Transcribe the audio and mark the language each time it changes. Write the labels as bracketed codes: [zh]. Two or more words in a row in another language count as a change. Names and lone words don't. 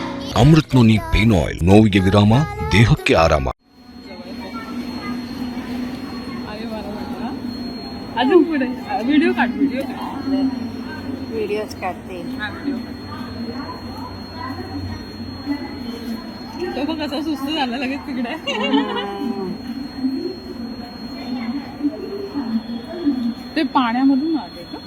[kn] ಅಮೃತ್ ನೋನಿ ಪೇನ್ ಆಯಿಲ್, ನೋವಿಗೆ ವಿರಾಮ, ದೇಹಕ್ಕೆ ಆರಾಮ. [mr] अजून पुढे व्हिडिओ काढ. व्हिडिओज काढते. तो बघ कसा सुस्त झाला लगेच तिकडे. ते पाण्यामधून आले का